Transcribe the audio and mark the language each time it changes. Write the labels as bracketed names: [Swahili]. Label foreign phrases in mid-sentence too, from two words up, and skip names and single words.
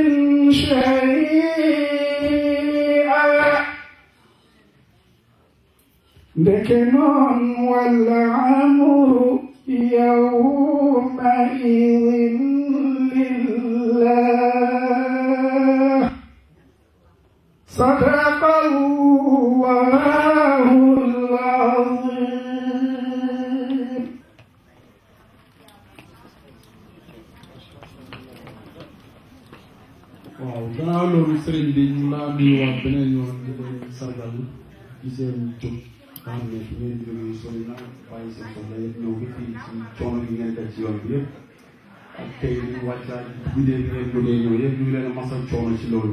[Arabic] شيئا لكن والأمر يومئذ لله صدق الله العظيم. [Wolof] waaw gannaaw loolu sëriñ bi ñu laa nuyuwaat beneen yoon di leen sargal ci seen jóg nga xam ne fi ngeen jógee sori na bàyyi seen soxla yëpp ñëw ba fii ci coono yi ngeen def ci yoon bi yëpp ak tey li wàccaat guddee bi ngeen jógee ñëw yëpp ñu ngi leen a masal coono ci loolu.